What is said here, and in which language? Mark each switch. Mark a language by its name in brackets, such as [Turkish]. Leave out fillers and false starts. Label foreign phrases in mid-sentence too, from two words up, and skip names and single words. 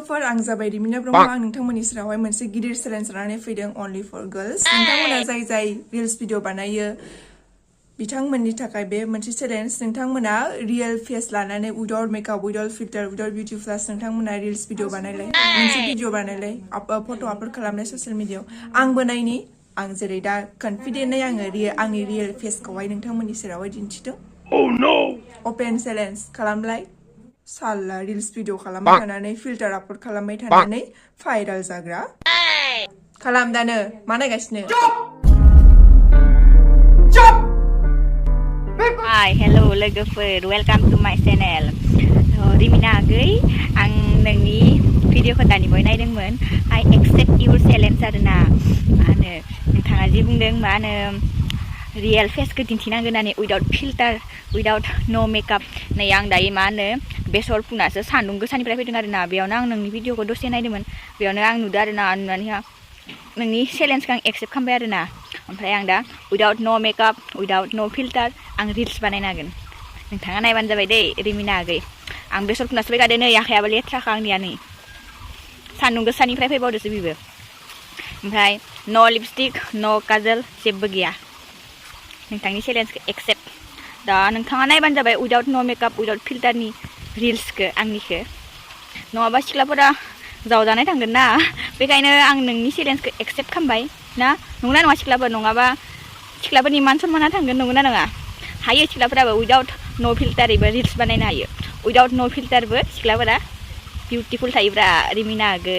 [Bodo] लवगवफwr आं जाबाय रिमिना ब्रह्मा आं नोंथांमोननि सेरावहाय मोनसे गिदिर चेलेन्ज लानानै फैदों [English] only for girls [Bodo] नोंथांमोना जाय [English] reels video [Bodo] बानायो बिथांमोननि थाखाय बे मोनसे चेलेन्ज नोंथांमोना [English] real face [Bodo] लानानै [English] without makeup without filter without beauty plus [Bodo] नोंथांमोना [English] reels video [Bodo] बानायलाय मोनसे भिडिअ बानायलाय [English] photo upload [Bodo] खालामनाय [English] social media [Bodo] आंबो नायनि आं जेरै दा कनफिडेन्टयै आङो आंनि रियेल फेसखौहाय नोंथांमोननि सेरावहाय दिन्थिदों [English] open challenge [Bodo] खालामलाय साला [English] reels video [Bodo] खालामबाय थानानै फिल्टार आपलोड खालामबाय थानानै भाइरेल जाग्रा खालाम दानो मा नायगासिनो [English] Hi, hello lwgwfwr, welcome to my channel. [Bodo] Rimina agै आं नोंनि भिडिअखौ दानि बावै नायदोंमोन. [English] I accept your challenge [Bodo] आरोना. मा होनो नोंथाङा जि बुंदों मा होनो रियेल फेसखौ दिन्थिनांगोन होननानै [English] without filter, without no makeup. [Bodo] नै आं दायो मा होनो बेसर फुनासो सान्दुं गोसानिफ्राय फैदों आरोना. बेयावनो आं नोंनि भिडिअखौ दसे नायदोंमोन. बेयावनो आं नुदों आरोना नुनानैहा नोंनि चेलेन्जखौ आं एक्सेप्ट खालामबाय आरोना. ओमफ्राय आं दा [English] without no makeup, without no filter [Bodo] आं रिल्स बानायनो हागोन. नोंथाङा नायबानो जाबाय दै रिमिना आगै. आं बेसर फुनासो फैखादों नै आखायाबो लेथ्राखा आंनिया नै. सान्दुं गोसानिफ्राय फैबावदोसो बेबो. ओमफ्राय [English] no lipstick, [Bodo] no काजल जेबो गैया. नोंथांनि चेलेन्जखौ एक्सेप्ट. दा नोंथाङा नायबानो जाबाय [English] without no makeup, without filterनि [Bodo] रिल्सखौ आंनिखौ. नङाबा सिख्लाफोरा जावजानाय थांगोन ना. बेखायनो आं नोंनि चेलेन्जखौ एक्सेप्ट खालामबाय ना. नंगौना नङा सिख्लाफोर नङाबा सिख्लाफोरनि मान सनमाना थांगोन नंगौना नङा हायो सिख्लाफोराबो [English] without no filterबो [Bodo] रिल्स बानायनो हायो [English] without no filterबो [Bodo] सिख्लाफोरा बिउटिफुल थायोब्रा रिमिना आगै